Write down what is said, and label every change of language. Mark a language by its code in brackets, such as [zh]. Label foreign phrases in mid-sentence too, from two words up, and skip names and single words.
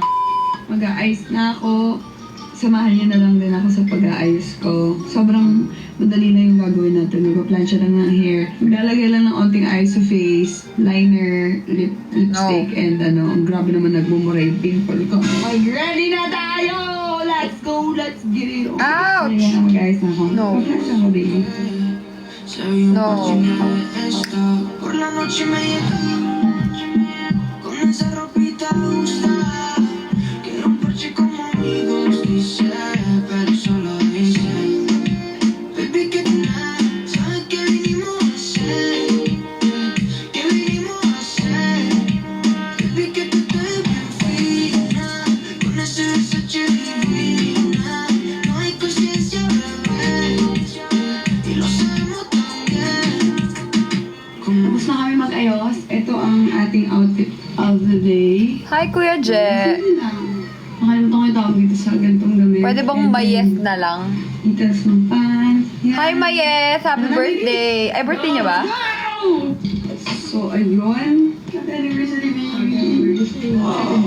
[tl] Mag-a-ice na ako. Samahan niyo na lang din ako sa pag-aayos ko. Sobrang madali na yung gagawin natin. Magpa-plancha lang ng hair. Maglalagay lang ng onting eyes sa face, liner, lipstick, and ang grabe naman nagmumuray yung pimple ko. Okay, ready na tayo! [en] Let's go! Let's get it on! Ouch! [tl] Ayan, mag-ayos na ako. [en] No. [tl] Mag-ayos ako, baby. [en] No. [es] Por la noche me llega con esa ropita usada. Quiero un parche como amigos, quise, pero solo dice. Baby, que nada, ¿sabes qué vinimos a hacer? ¿Qué vinimos a hacer? Baby, que tú te ves bien fina, con ese Versace divina. No hay conciencia, bebé, y lo sabemos también. [tl] Tapos na kami mag-ayos. Ito ang ating [en] outfit of the day. Hi, [tl] Kuya Je. Nakalimutan ko yung tawag dito sa gantong damit. Pwede bang mayes na lang? Details ng pants. Yan. [en] Hi, Mayes! Happy birthday! [tl] Ay, birthday niya ba? [en] Wow! So, ayun. Happy anniversary, baby. Wow.